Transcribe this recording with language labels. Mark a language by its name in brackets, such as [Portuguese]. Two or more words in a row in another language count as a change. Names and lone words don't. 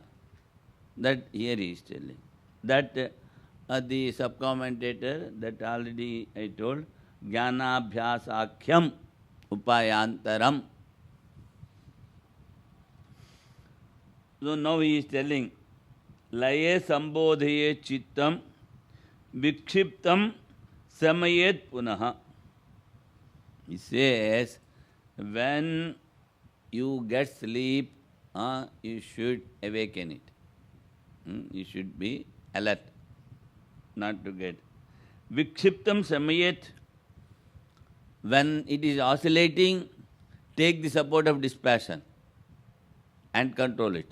[English] That here he is telling. That the sub-commentator, that already I told, [Sanskrit] ज्ञानाभ्यासाख्यम् उपायान्तरम्. [English] So now he is telling, [Sanskrit] लये सम्बोधयेत् चित्तं विक्षिप्तं शमयेत् पुनः. [English] He says, when you get sleep, you should awaken it. You should be alert, not to get. [Sanskrit] विक्षिप्तं शमयेत्, [English] when it is oscillating, take the support of dispassion and control it.